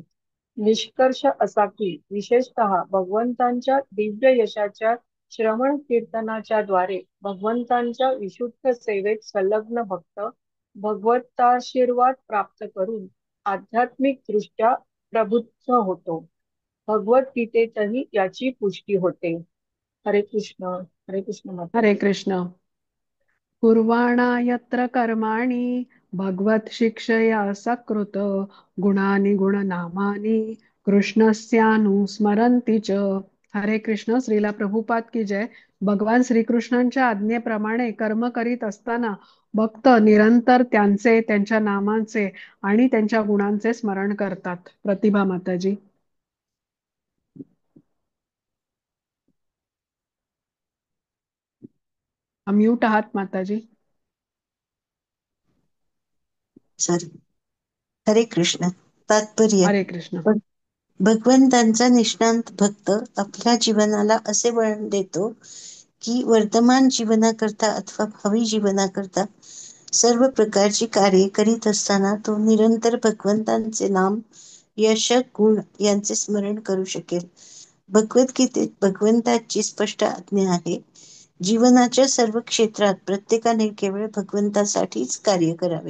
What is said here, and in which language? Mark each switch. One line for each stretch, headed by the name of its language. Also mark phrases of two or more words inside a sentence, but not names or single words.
Marathi: निष्कर्ष असा की विशेषतः भगवंतांच्या दिव्य यशाच्या श्रवण कीर्तनाच्या द्वारे भगवंतांच्या विशुद्ध सेवेत संलग्न भक्त भगवताशीर्वाद प्राप्त करून आध्यात्मिक दृष्ट्या प्रबुद्ध होतो. भगवद्गीतेतही याची पुष्टी होते. हरे कृष्ण. हरे कृष्ण माता. हरे कृष्ण.
Sanskrit: कुर्वाणा यत्र कर्माणि भगवत शिक्षया सकृत गुणानि गुणनामानि कृष्णस्यानुस्मरन्ति च.
Marathi: हरे कृष्ण. श्रीला प्रभुपाद की जय. भगवान श्रीकृष्णांच्या आज्ञेप्रमाणे कर्म करीत असताना भक्त निरंतर त्यांचे, त्यांच्या नामांचे आणि त्यांच्या गुणांचे स्मरण करतात. प्रतिभा माताजी. म्यूट आहात माताजी. सॉरी. हरे कृष्ण. तात्पर्य. हरे कृष्ण. भगवंतांचा निष्णांत भक्त आपल्या जीवनाला असे वळण देतो की वर्तमान जीवनाकरता अथवा भावी जीवनाकरता सर्व प्रकारची कार्ये करीत असताना तो निरंतर भगवंतांचे नाम, यश, गुण यांचे स्मरण करू शकेल. भगवद्गीतेत भगवंताची स्पष्ट आज्ञा आहे, जीवनाच्या सर्व क्षेत्रात प्रत्येकाने केवळ भगवंतासाठीच कार्य करावे.